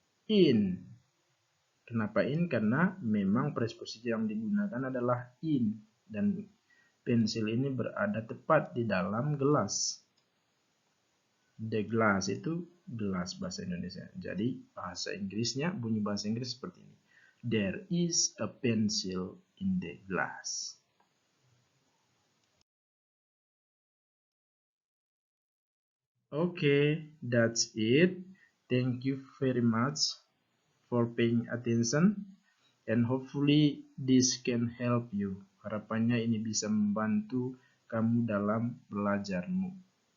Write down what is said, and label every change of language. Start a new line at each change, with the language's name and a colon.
Indonesian: In. Kenapa in? Karena memang presposisi yang digunakan adalah in. Dan pensil ini berada tepat di dalam gelas.
English: The glass
Indonesian: itu gelas bahasa Indonesia. Jadi bahasa Inggrisnya, bunyi bahasa Inggris seperti ini.
English: There is a pencil in the glass. Okay, that's it. Thank you very much for paying attention. And hopefully this can help you.
Indonesian: Harapannya ini bisa membantu kamu dalam belajarmu.